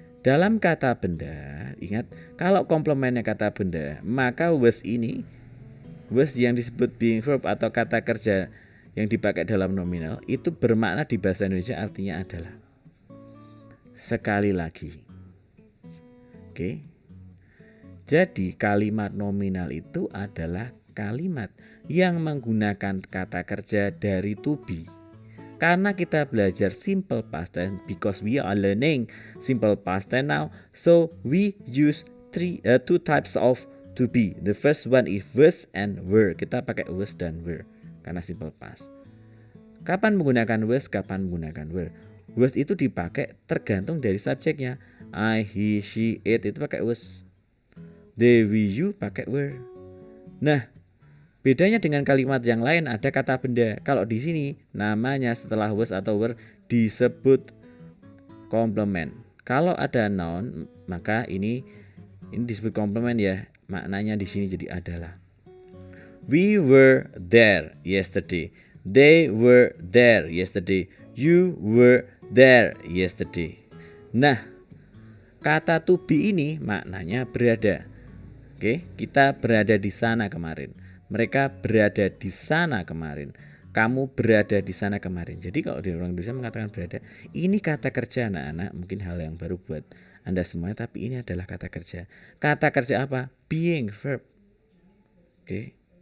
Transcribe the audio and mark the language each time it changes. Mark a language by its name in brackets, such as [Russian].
[Indonesian] Dalam kata benda, ingat kalau komplementnya kata benda, maka was ini, was yang disebut being verb atau kata kerja yang dipakai dalam nominal itu bermakna di bahasa Indonesia artinya adalah. Sekali lagi. Oke. Jadi kalimat nominal itu adalah kalimat yang menggunakan kata kerja dari to be. Karena kita belajar [English] simple past tense because we are learning simple past tense now, so we use two types of to be. The first one is was and were. [Indonesian] Kita pakai was dan were karena simple past. Kapan menggunakan was, kapan menggunakan were? Was itu dipakai tergantung dari subjeknya. I, he, she, it itu pakai was. They, we, you pakai were. Nah, bedanya dengan kalimat yang lain ada kata benda. Kalau di sini namanya setelah was atau were disebut komplement. Kalau ada noun maka ini disebut komplement ya. Maknanya di sini jadi adalah. [English] We were there yesterday. They were there yesterday. You were there yesterday. [Indonesian] Nah, kata to be ini maknanya berada. Oke, kita berada di sana kemarin. Mereka berada di sana kemarin. Kamu berada di sana kemarin. Jadi kalau di orang Indonesia mengatakan berada, ini kata kerja anak-anak. Mungkin hal yang baru buat Anda semua, tapi ini adalah kata kerja. Kata kerja apa? Being, verb. Oke.